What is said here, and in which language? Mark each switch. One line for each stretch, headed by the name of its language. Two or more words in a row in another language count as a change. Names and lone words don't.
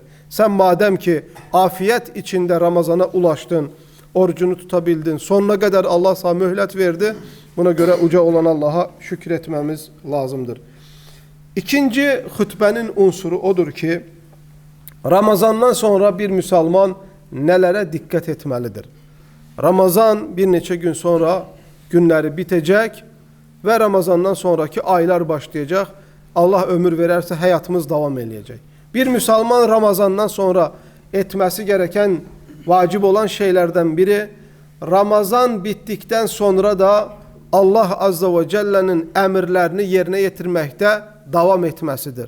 Azerbaijani: Sən madəm ki, afiyət içində
Turkish: Ramazana ulaşdın, orucunu tutabildin,
Azerbaijani: sonuna qədər Allah sana möhlət verdi, buna görə uca olan Allaha şükür etməmiz lazımdır. İkinci xütbənin unsuru odur ki,
Turkish: Ramazandan sonra bir Müslüman nelere dikkat etmelidir? Ramazan bir neçə gün sonra günleri bitecek ve Ramazandan sonraki aylar başlayacak. Allah ömür vererse hayatımız devam edecek. Bir Müslüman Ramazandan sonra etmesi gereken, vacip olan şeylerden biri, Ramazan bittikten sonra da Allah Azze ve Celle'nin emirlerini yerine getirmekte devam etmesidir.